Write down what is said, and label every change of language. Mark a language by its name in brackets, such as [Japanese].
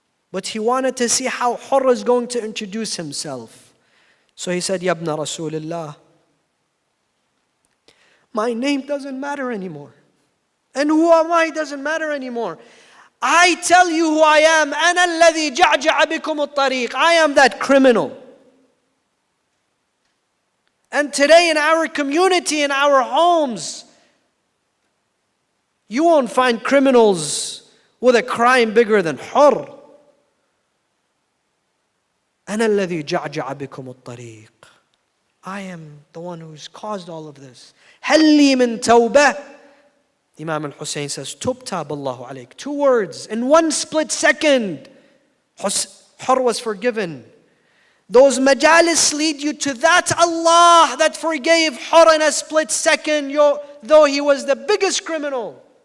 [English] But he wanted to see how Hur is going to introduce himself. So he said, [Arabic] Yabna Rasulullah, [English] my name doesn't matter anymore. And who am I doesn't matter anymore. I tell you who I am. [Arabic] أنا الذي جعجع بكم الطريق. [English] I am that criminal. And today in our community, in our homes, you won't find criminals with a crime bigger than Hur. [Arabic] أنا الذي جعجع بكم الطريق. [English] I am the one who's caused all of this. [Arabic] هل لي من توبة? [English] Imam al-Hussein says, [Arabic] Tub tab Allahu alayk. [English] 2 words. In 1 split second, Hur was forgiven. Those majalis lead you to that Allah that forgave Hur in a split second, though he was the biggest criminal.